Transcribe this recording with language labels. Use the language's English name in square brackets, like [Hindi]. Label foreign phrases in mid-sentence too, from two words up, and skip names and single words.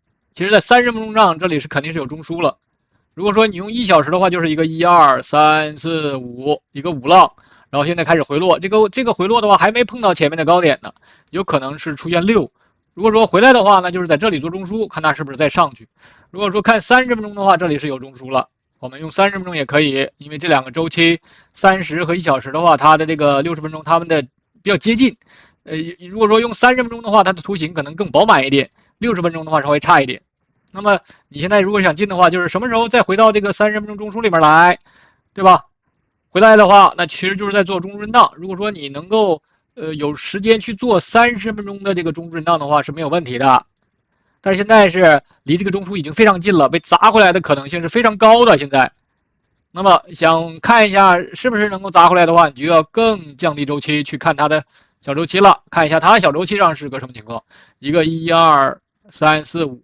[Chinese] 其實在30分鐘上這裡是肯定是有中枢了。如果說你用1小时的話，就是一個1、2、3、4、5，一個5浪，然後現在開始回落，這個回落的話還沒碰到前面的高點呢，有可能是出現6。如果說回來的話，那就是在這裡做中樞，看它是不是再上去。如果說看30分鐘的話，這裡是有中樞了，我們用30分鐘也可以，因為這兩個周期30和1小时的話，它的這個60分鐘它們的比較接近。如果說用30分鐘的話，它的圖形可能更飽滿一點，60分鐘的話稍微差一點。那麼你現在如果想進的話，就是什麼時候再回到這個30分鐘中枢裡面來，对吧？回來的話，那其實就是在做中枢震盪。如果說你能夠有時間去做30分鐘的這個中枢震盪的話是沒有問題的。但是現在是離這個中枢已經非常近了，被砸回來的可能性是非常高的。現在，那麼想看一下是不是能夠砸回來的話，你就要更降低周期去看它的小周期了。看一下它小周期上是個什麼情況，一個1、2、3、4、5。